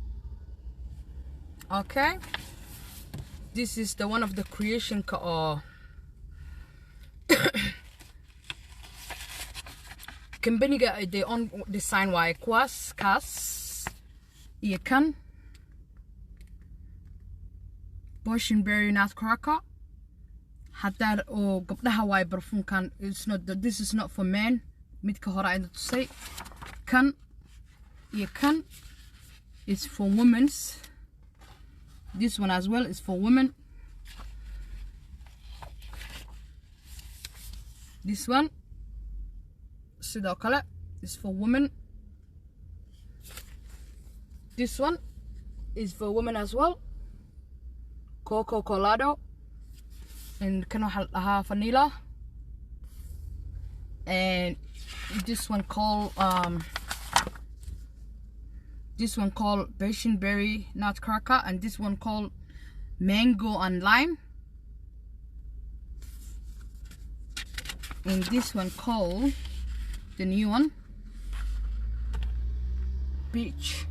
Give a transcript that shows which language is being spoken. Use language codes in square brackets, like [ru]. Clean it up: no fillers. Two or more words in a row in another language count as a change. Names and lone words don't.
[en] okay, this is the one of the creation company-ga they own design [so] waaye kuwaas kaas iyo kan Boysenberry Nutcracker hadaa oo gabdhaha waaye barfuunkan [en] this is not for men [so] midka hore ayna tusay kan iyo kan [en] is for women. This one as well is for women. This one [so] sidoo kale [en] is for women. This one is for women as well. [so] Coco Colado and kan waxa lahaa vanilla. [en] And this one called Boysenberry Nutcracker, and this one called Mango and Lime, and this one called the new one Peach.